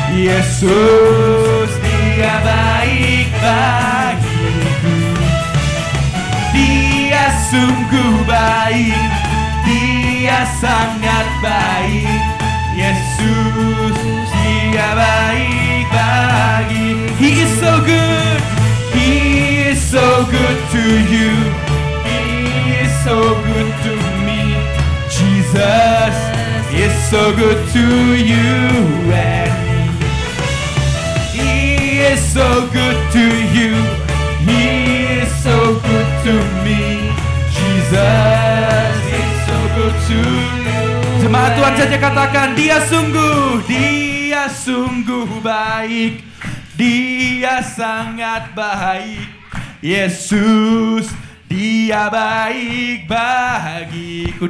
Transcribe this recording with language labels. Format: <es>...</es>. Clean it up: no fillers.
<id>Yesus, dia baik bagiku. Dia sungguh baik, dia sangat baik. Yesus, dia baik bagi.</id> <en>He is so good, He is so good to you, He is so good to me. Jesus is so good to you and me. He is so good to you, He is so good to me. Jesus is so good to you.</en> <id>Jemaat Tuhan saja katakan, dia sungguh baik, dia sangat baik. Yesus, dia baik bagiku.</id>